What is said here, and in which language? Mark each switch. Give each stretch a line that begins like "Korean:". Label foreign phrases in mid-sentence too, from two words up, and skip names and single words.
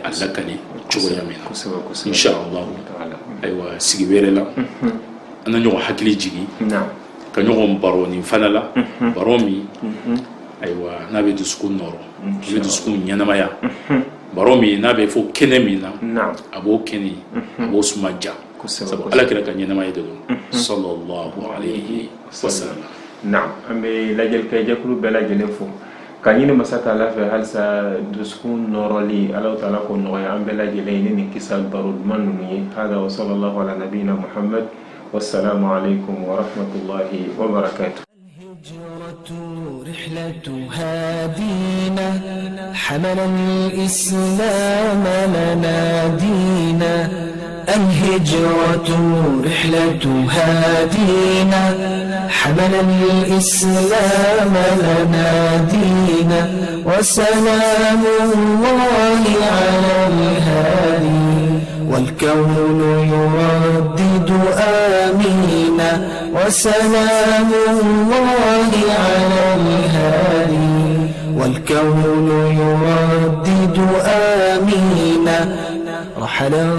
Bambara: a lakali cogoya min na inshallah ayiwa sigi wɛrɛ la an na ɲɔgɔn hakili jigi ka ɲɔgɔn baro nin fana la baro min ayiwa n'a bɛ dusukun nɔrɔ a bɛ dusukun ɲɛnamaya baro min n'a bɛ fɔ kɛnɛ min na a b'o kɛnɛ a b'o suma ja sabu ala kira ka ɲɛnamaya de don
Arabic: صلى الله عليه وسلم
Bambara: na'am an bɛ lajɛlikɛ jɛkulu bɛɛ lajɛlen fo ka ɲini masa taala fɛ halisa dusukun nɔrɔli ala taala ko nɔgɔya an bɛɛ lajɛlen ni nin kisa baro duman ninnu ye
Arabic: هذا وصلى الله على نبينا محمد والسلام عليكم ورحمة الله وبركاته. الهجرة رحلة هادينا حمل الإسلام لنا دينا الهجرة رحلة هادينا حمل الإسلام لنا دينا وسلام الله على الهادي والكون يردد آمينا وسلام الله على الهادي والكون يردد آمينا رحل